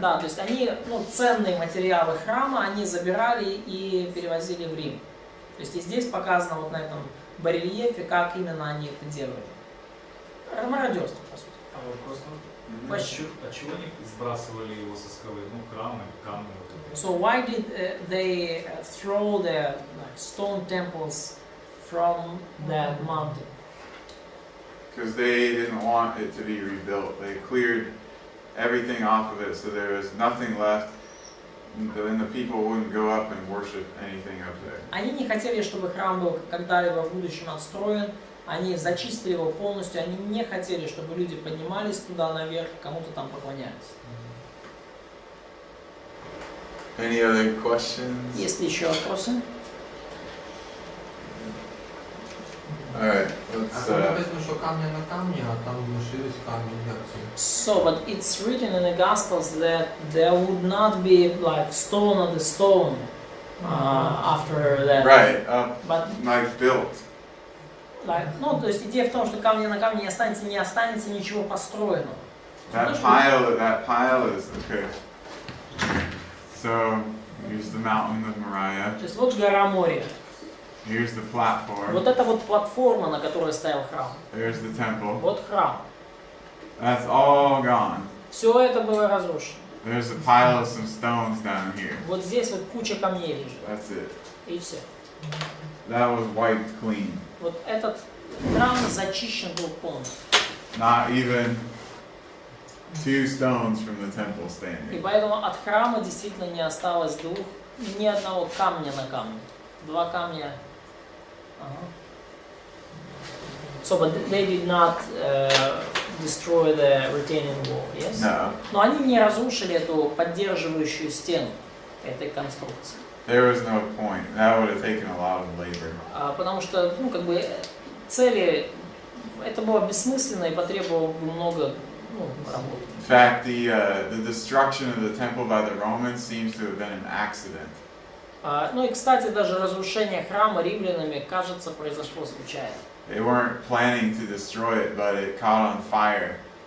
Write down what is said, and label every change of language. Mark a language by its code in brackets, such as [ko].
[ru] Да, то есть они, ну, ценные материалы храма, они забирали и перевозили в Рим. То есть и здесь показано вот на этом барельефе, как именно они это делали. Мародерство, по сути. А вопрос, Mhm. [en] Question. [ru] а чего они сбрасывали его со скалы? Ну, камни. Вот это. [en] So why did they throw the stone temples from that mountain? Because they didn't want it to be rebuilt. They cleared everything off of it, so there was nothing left. Then the people wouldn't go up and worship anything up there. [ru] Они не хотели, чтобы храм был когда-либо в будущем отстроен. Они зачистили его полностью. Они не хотели, чтобы люди поднимались туда наверх, кому-то там поклонялись. [en] Any other questions? [ru] Есть ли еще вопросы? [en] All right, [ru] А [en] let's. [uk] там написано, що камня на камні, а там лишились камні як ці. [en] So, but it's written in the Gospels that there would not be like stone on the stone after that. Right, But like built. [ru] like, ну, то есть идея в том, что камня на камне не останется ничего построенного. [en] That pile is okay. So here's the mountain of Moriah. [ru] То есть вот гора Мория. [en] Here's the platform. [ru] Вот это вот платформа, на которой стоял храм. [en] There's the temple. [ru] Вот храм. [en] That's all gone. [ru] Все это было разрушено. [en] There's a pile of some stones down here. [ru] Вот здесь вот куча камней лежит. [en] That's it. [ru] И все. [en] That was wiped clean. [ru] Вот этот храм зачищен был полностью. [en] Not even 2 stones from the temple [ru] И [en] standing. [ru] поэтому от храма действительно не осталось ни одного камня на камне. 2 камня. Ага. [en] So, but they did not destroy the retaining wall, yes? No. [ru] Но они не разрушили эту поддерживающую стену этой конструкции. [en] There was no point. That would have taken a lot of labor. [ru] Потому что, ну, как бы, цели, это было бессмысленно и потребовало бы много, ну, работы. [en] In fact, the destruction of the temple by the Romans seems to have been an accident. [ru] Ну и, кстати, даже разрушение храма римлянами, кажется, произошло случайно. [en] They weren't planning to destroy it, but it caught on fire.